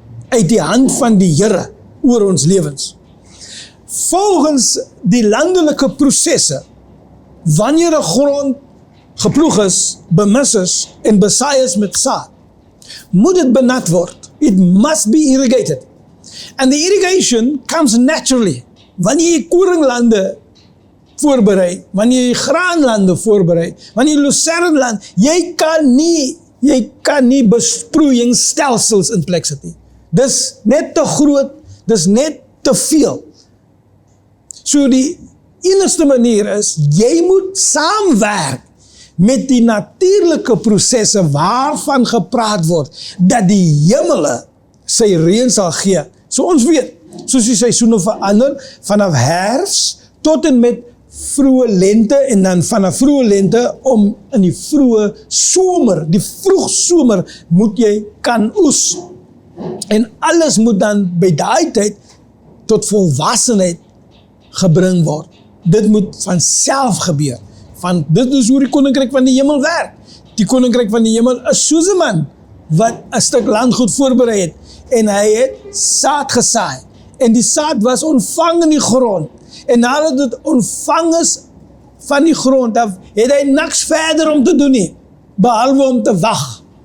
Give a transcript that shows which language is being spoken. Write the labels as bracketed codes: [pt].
[af] uit die hand van die Here oor ons lewens. Volgens die landelike prosesse, wanneer 'n grond geploeg is, bemis is en besaai is met saad, moet dit benat word. [en] It must be irrigated. And the irrigation comes naturally. [af] Wanneer jy koringlande voorberei, wanneer jy graanlande voorberei, wanneer jy lucernland, jy kan nie besproeiingsstelsels in plek sit nie. Dis net te groot, dis net te veel. So die enigste manier is, jy moet saamwerk met die natuurlike prosesse waarvan gepraat word, dat die hemele sy reën sal gee. So ons weet, soos die seisoene verander, vanaf herfs tot en met vroeë lente, en dan vanaf vroeë lente om in die vroeë somer, die vroegsomer moet jy kan oes. En alles moet dan by daai tyd tot volwassenheid gebring word. Dit moet van self gebeur. Dit is hoe die koninkryk van die hemel werk. Die koninkryk van die hemel is soos 'n man wat 'n stuk landgoed voorberei het en hy het saad gesaai. En die saad was ontvang in die grond. En nadat dit ontvang is van die grond af, het hy niks verder om te doen nie, behalwe om te wag.